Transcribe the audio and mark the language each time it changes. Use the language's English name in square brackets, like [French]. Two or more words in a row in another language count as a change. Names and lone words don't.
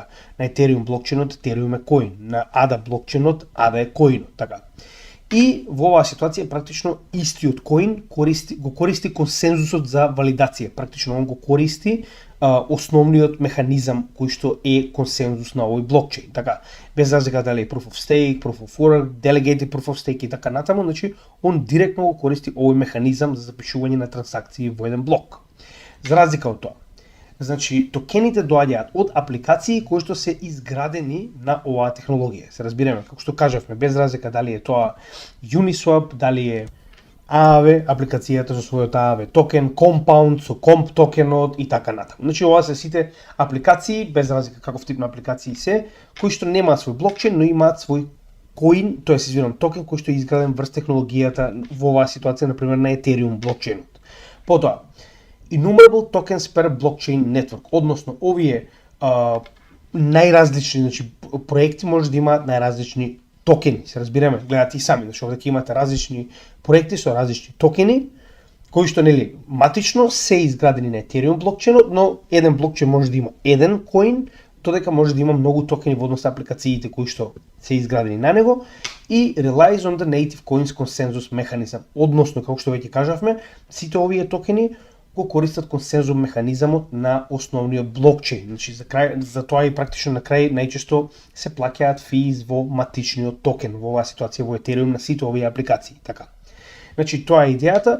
[Macedonian] На Ethereum блокчейнот, Ethereum е коин, на ADA блокчейнот, ADA е коинот, така. И во оваа ситуација практично истиот коин го користи консензусот за валидација. Практично он го користи основниот механизам кој што е консензус на овој блокчейн. Така, без разлика дали е [English] proof of stake, proof of work, delegated proof of stake [Macedonian] и така натаму, значи он директно го користи овој механизам за запишување на трансакции во еден блок. За разлика од тоа, значи токените доаѓаат од апликации кои што се изградени на оваа технологија. Се разбираме, како што кажавме, без разлика дали е тоа Uniswap, дали е Aave, апликацијата со својот Aave токен, Compound со Comp токенот и така натаму. Значи ова се сите апликации, без разлика каков тип на апликации се, кои што немаат свој блокчейн, но имаат свој коин, тоест токен кој што е изграден врз технологијата во оваа ситуација, на пример на Ethereum блокчейнот. Потоа, [English] Innumerable tokens per blockchain network, [Macedonian] односно овие најразлични, значи проекти може да имаат најразлични токени, се разбираме, гледате и сами, значи овде ќе имате различни проекти со различни токени, кои што нели матично се изградени на Ethereum блокчейнот, но еден блокчейн може да има еден коин, додека може да има многу токени во однос на апликациите кои што се изградени на него, и [English] relies on the native coins consensus mechanism, [Macedonian] односно како што веќе кажавме, сите овие токени го користат консензус механизамот на основниот блокчейн. Значи за тоа и практично на крај најчесто се плаќаат физ во матичниот токен, во оваа ситуација во Ethereum на сите овие апликации, така. Значи тоа е идејата.